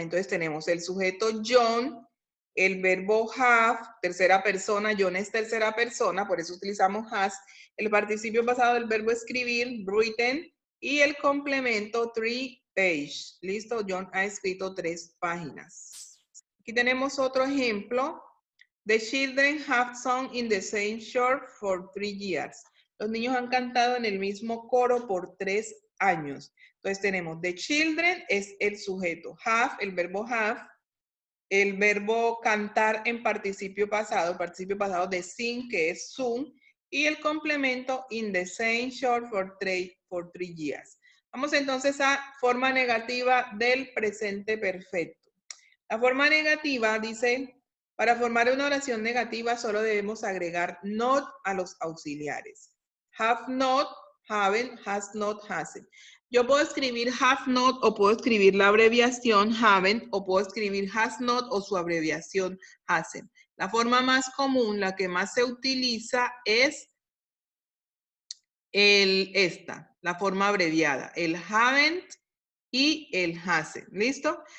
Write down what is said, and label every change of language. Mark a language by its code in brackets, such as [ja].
[es] Entonces tenemos el sujeto John, el verbo have, tercera persona. John es tercera persona, por eso utilizamos has. El participio pasado del verbo escribir, written, y el complemento [en] 3 pages. [es] Listo, John ha escrito 3 páginas. Aquí tenemos otro ejemplo. [en] The children have sung in the same church for 3 years. [es] Los niños han cantado en el mismo coro por 3 años. Entonces tenemos [en] the children [es] es el sujeto. Have, el verbo have. El verbo cantar en participio pasado. El participio pasado de sing, que es sung. Y el complemento [en] in the same short for 3 years. [es] Vamos entonces a forma negativa del presente perfecto. La forma negativa dice, para formar una oración negativa solo debemos agregar not a los auxiliares. [en] Have not, haven't, has not, hasn't. [es] Yo puedo escribir have not o puedo escribir la abreviación haven't o puedo escribir has not o su abreviación hasn't. La forma más común, la que más se utiliza es la forma abreviada, el haven't y el hasn't. ¿Listo?